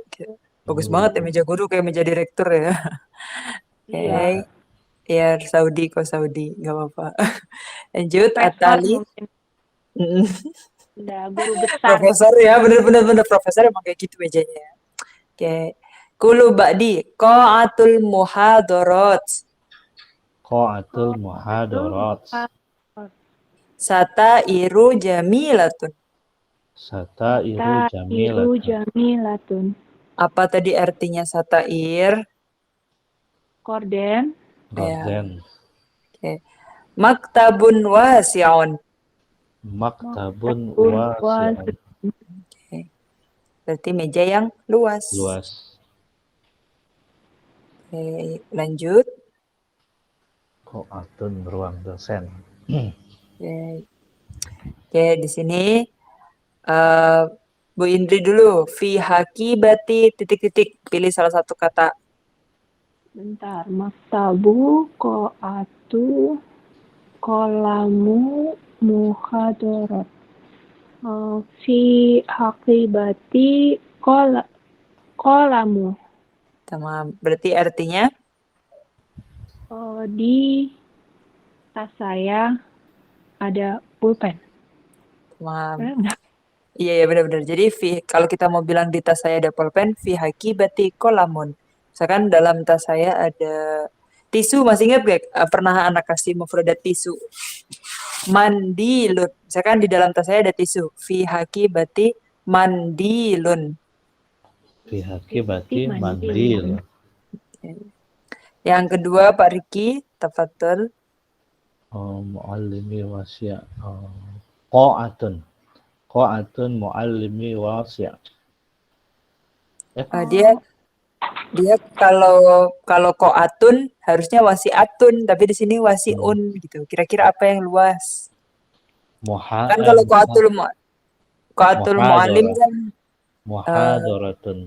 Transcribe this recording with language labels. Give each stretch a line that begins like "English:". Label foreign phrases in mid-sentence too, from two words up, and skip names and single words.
Indonesian: Bagus banget ya meja guru kayak meja direktur ya. Iya. Oke. Ya Saudi kok Saudi, nggak apa-apa. Lanjut Profesor Atali. mungkin. Mm, Udah guru besar. Profesor ya, bener-bener profesor emang kayak gitu mejanya ya. Oke.
Arabic: كل بعد قاعة المحاضرات. قاعة المحاضرات. ستائر جميلة. Satairu Iru jamilatun. jamilatun.
Indonesian: Apa tadi artinya satair? Korden. Gorden.
Arabic: Oke. مكتب واسع. Maktabun Maktabun wasi'un.
Indonesian: Oke. Berarti meja yang luas. Luas. Oke, lanjut. Qa'atun ruang dosen. Oke. Oke, di sini eh, Bu Indri dulu.
Arabic: في حقيبتي titik-titik.
Indonesian: Pilih salah satu kata. Bentar.
Arabic: مكتب، قاعة، قلم، محاضرات. في حقيبتي، قلم.
Indonesian: Tamam. Berarti artinya Di tas saya ada pulpen. tamam. Benar nggak? Iya, ya benar-benar. Jadi kalau kita mau bilang di tas saya ada pulpen,
Arabic: في حقيبتي قلم.
Indonesian: Misalkan dalam tas saya ada tisu, masih ingat gak? Pernah anak kasih mufradat tisu. Mandilun. Misalkan di dalam tas saya ada tisu.
Arabic: في حقيبتي منديل. في حقيبتي منديل.
Indonesian: Yang kedua Pak Riki, tafadhol.
Arabic: معلمي واسع. قاعة. قاعة معلمي واسع'.
Indonesian: Dia kalau koatun harusnya wasiatun, tapi di sini wasiun gitu. Kira-kira apa yang luas? Kan kalau
Arabic: قاعة المعلم
Indonesian: kan muhadaratun.